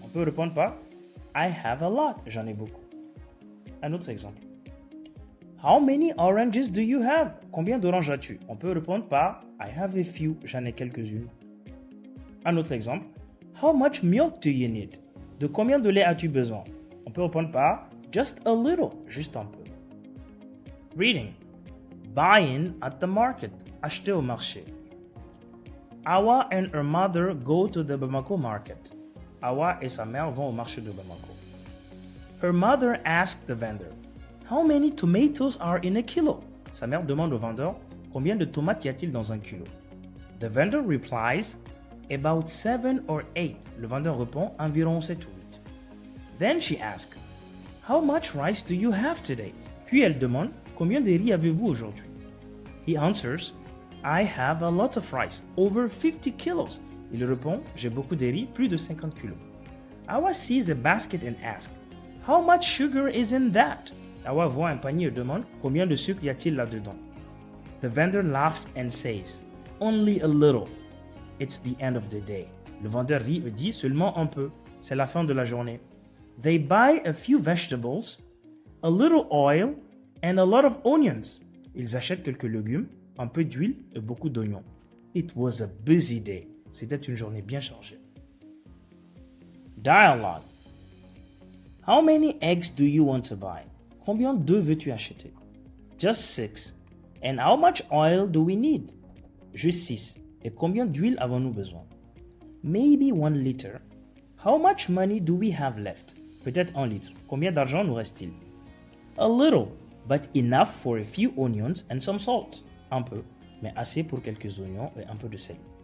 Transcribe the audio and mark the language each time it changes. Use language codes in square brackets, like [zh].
[fr] On peut répondre par [en] I have a lot. [fr] J'en ai beaucoup. Un autre exemple. [en] How many oranges do you have? [fr] Combien d'oranges as-tu? On peut répondre par [en] I have a few. [fr] J'en ai quelques-unes. Un autre exemple. [en] How much milk do you need? [fr] De combien de lait as-tu besoin? On peut répondre par [en] just a little, [fr] juste un peu. [en] Reading. Buying at the market. [fr] Acheter au marché. [en] Awa and her mother go to the Bamako market. [fr] Awa et sa mère vont au marché de Bamako. [en] Her mother asked the vendor, how many tomatoes are in a kilo? [fr] Sa mère demande au vendeur, combien de tomates y a-t-il dans un kilo? [en] The vendor replies, about 7 or 8. [fr] Le vendeur répond, environ 7 ou 8. [en] Then she asks, how much rice do you have today? [fr] Puis elle demande, combien de riz avez-vous aujourd'hui? [en] He answers, I have a lot of rice, over 50 kilos. [fr] Il répond, j'ai beaucoup de riz, plus de 50 kilos. [en] Awa sees a basket and asks, how much sugar is in that? [fr] Awa voit un panier et demande, combien de sucre y a-t-il là-dedans? [en] The vendor laughs and says, only a little. It's the end of the day. [fr] Le vendeur rit et dit seulement un peu. C'est la fin de la journée. [en] They buy a few vegetables, a little oil, and a lot of onions. [fr] Ils achètent quelques légumes, un peu d'huile et beaucoup d'oignons. [en] It was a busy day. [fr] C'était une journée bien chargée. [en] Dialogue. How many eggs do you want to buy? [fr] Combien d'œufs veux-tu acheter? [en] Just 6. And how much oil do we need? [fr] Juste 6. Et combien d'huile avons-nous besoin? [en] Maybe 1 liter. How much money do we have left? [fr] Peut-être 1 litre. Combien d'argent nous reste-t-il? [en] A little, but enough for a few onions and some salt. [fr] Un peu, mais assez pour quelques oignons et un peu de sel.